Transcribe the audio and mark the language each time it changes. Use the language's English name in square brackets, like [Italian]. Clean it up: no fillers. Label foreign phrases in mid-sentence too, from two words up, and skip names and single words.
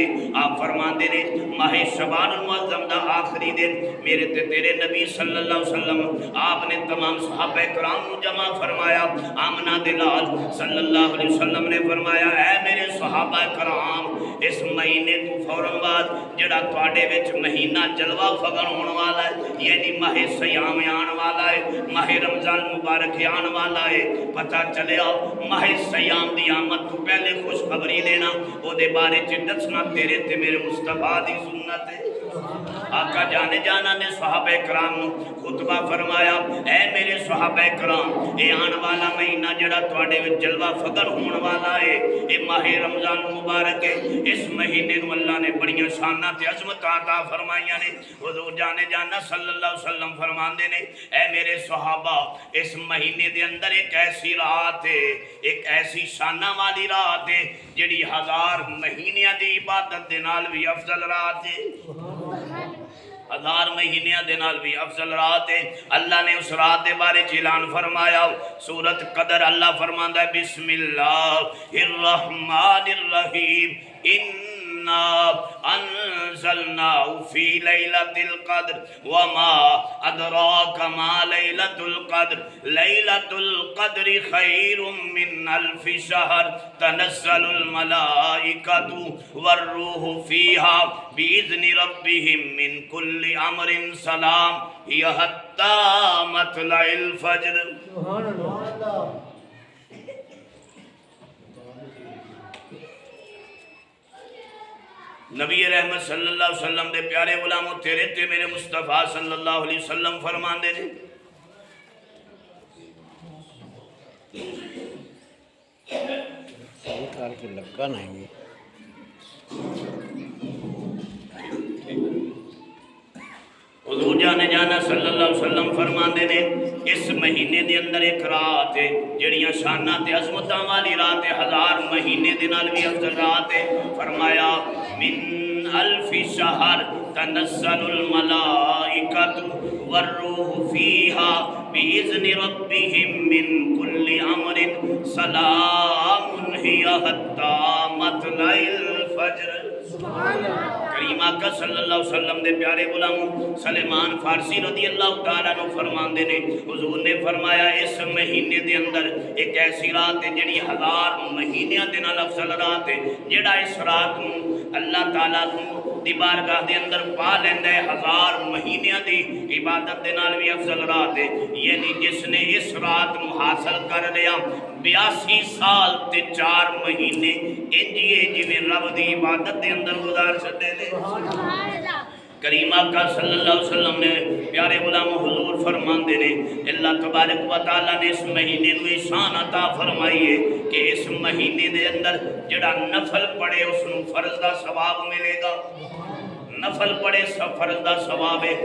[Punjabi] آپ فرماندے نے ماہ شعبان المعظم دا آخری دن میرے تے تیرے نبی [Arabic] صلی اللہ علیہ وسلم [Urdu] آپ نے تمام صحابہ کرام کو جمع فرمایا [Punjabi] آمنہ دلال [Arabic] صلی اللہ علیہ وسلم [Punjabi] نے فرمایا اے میرے صحابہ کرام اس مہینے تو فوراً بعد جڑا تواڈے وچ مہینہ جلوہ فگن ہونے والا ہے یعنی ماہ سیام آن والا ہے ماہ رمضان مبارک آن والا ہے پتہ چلیا ماہ سیام دی آمد تو پہلے خوشخبری دینا او دے بارے چ دسنا تیرے تے میرے مصطفیٰ دی سنت ہے آقا جانا نے صحابہ کرام نو خطبہ فرمایا اے میرے صحابہ کرام اے آن والا مہینہ جڑا تواڈے وچ جلوہ فگر ہون والا ہے اے ماہ رمضان مبارک ہے اس مہینے نو اللہ نے بڑیاں شاناں تے عظمتاں عطا فرمائیاں نے حضور جانا [Arabic] صلی اللہ علیہ وسلم [Punjabi] فرماندے نے اے میرے صحابہ اس مہینے دے اندر ایک ایسی رات ہے ایک ایسی شاناں والی رات ہے جڑی 1000 مہینیاں دی عبادت دے نال بھی افضل رات ہے 1000 مہینیاں دے نال بھی افضل رات ہے اللہ نے اس رات دے بارے اعلان فرمایا سورۃ قدر اللہ فرماندا ہے [Arabic] بسم اللہ الرحمن الرحیم انا انزلناه في ليلة القدر وما أدراك ما ليلة القدر ليلة القدر خير من 1000 شهر تنزل الملائكة والروح فيها بإذن ربهم من كل أمر سلام هي حتى مطلع الفجر [Urdu] سبحان اللہ [Punjabi] نبی رحمت [Arabic] صلی اللہ علیہ وسلم [Punjabi] دے پیارے غلاموں تیرے تے میرے مصطفیٰ [Arabic] صلی اللہ علیہ وسلم [Punjabi] فرمان دے تو لگا نہیں حضور جانے جانا [Arabic] صلی اللہ علیہ وسلم [Punjabi] فرماندے نے اس مہینے دے اندر ایک رات ہے جڑیاں شاناں تے عظمتاں والی رات ہے، 1000 مہینے دے نال بھی افضل رات ہے۔ [Arabic] فرمایا من الف شہر تنزل الملائکۃ والروح فیہا بإذن ربهم من کل امر سلام ہی حتی مطلع الفجر۔ [Punjabi] کریم آقا [Arabic] صلی اللہ علیہ وسلم [Punjabi] دے پیارے غلام سلیمان فارسی [Arabic] رضی اللہ تعالیٰ عنہ [Punjabi] فرماندے نے حضور نے فرمایا اس مہینے دے اندر ایک ایسی رات ہے جڑی 1000 مہینیاں دے نال افضل رات ہے، جڑا اس رات نو اللہ تعالیٰ دی بارگاہ دے اندر پا لیندا ہے 1000 مہینیاں دی عبادت دے نال بھی افضل رات ہے، یعنی جس نے اس رات نو حاصل کر لیا 82 سال تے 4 مہینے انجیے جویں رب دی عبادت دے اندر گزار چھڈے نے۔ کریم آقا [Arabic] صلی اللہ علیہ وسلم [Punjabi] نے پیارے غلام حضور فرماندے نے [Arabic] اللہ تبارک و تعالیٰ [Punjabi] نے اس مہینے نو شان عطا فرمائی ہے کہ اس مہینے دے اندر جڑا نفل پڑھے اس نو فرض دا ثواب ملے گا، نفل پڑھے فرض دا ثواب ہے۔